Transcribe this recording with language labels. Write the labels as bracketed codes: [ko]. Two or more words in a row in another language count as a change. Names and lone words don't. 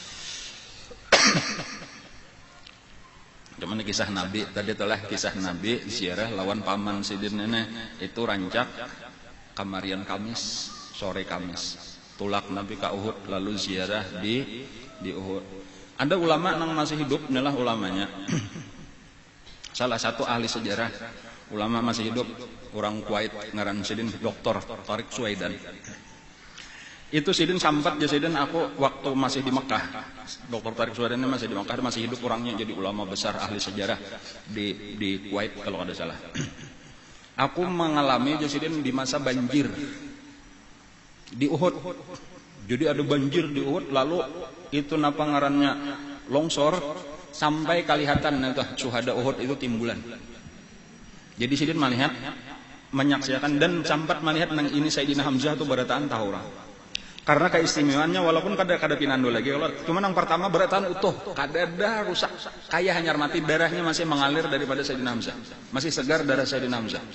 [bjn] cuman kisah Nabi tadi telah kisah Nabi ziarah lawan paman sidin nenek itu rancak kamarian Kamis sore Kamis tulak Nabi ke Uhud lalu ziarah di Uhud ada ulama nang masih hidup inilah ulamanya salah satu ahli sejarah ulama masih hidup orang Kuwait ngaran sidin Dr. Tariq Suwaidan itu sidin sampat ya sidin aku waktu masih di Mekah Dr. Tariq Suwaidan ini masih di Mekah masih hidup orangnya jadi ulama besar ahli sejarah di Kuwait kalau ada salah aku mengalami ya sidin di masa banjir di Uhud jadi ada banjir di Uhud lalu itu napa ngarannya longsor sampai kelihatan itu syuhada Uhud itu timbulan jadi sidin melihat menyaksikan dan sempat melihat nang ini Sayyidina Hamzah itu berataan tahu orang karena keistimewaannya walaupun kada pinando lagi kalau cuma yang pertama berataan utuh kada ada rusak kayak hanyar mati darahnya masih mengalir daripada Sayyidina Hamzah masih segar darah Sayyidina Hamzah